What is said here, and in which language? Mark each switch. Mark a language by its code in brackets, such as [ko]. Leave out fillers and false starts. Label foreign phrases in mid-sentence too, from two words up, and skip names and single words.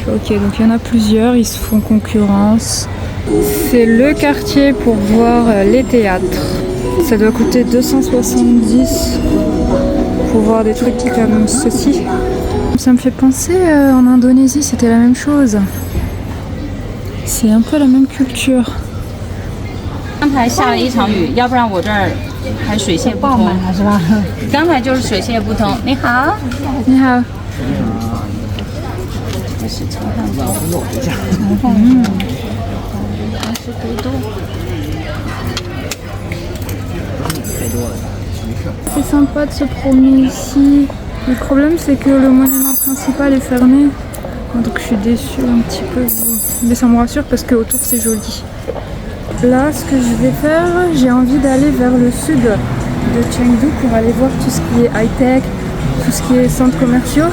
[fr] Ok, donc il y en a plusieurs, ils se font concurrence. C'est le quartier pour voir les théâtres. Ça doit coûter 270 pour voir des trucs comme ceci. Ça me fait penser en Indonésie, c'était la même chose. C'est un peu la même culture. [zh] 刚才下了一场雨，要不然我这儿还水泄不通，是吧？刚才就是水泄不通。你好，你好。这是炒饭包，炒饭80多度。 [fr] C'est sympa de se promener ici. Le problème c'est que le monument principal est fermé. Donc je suis déçue un petit peu. Mais ça me rassure parce que autour c'est joli. Là ce que je vais faire, j'ai envie d'aller vers le sud de Chengdu pour aller voir tout ce qui est high-tech, tout ce qui est centres commerciaux.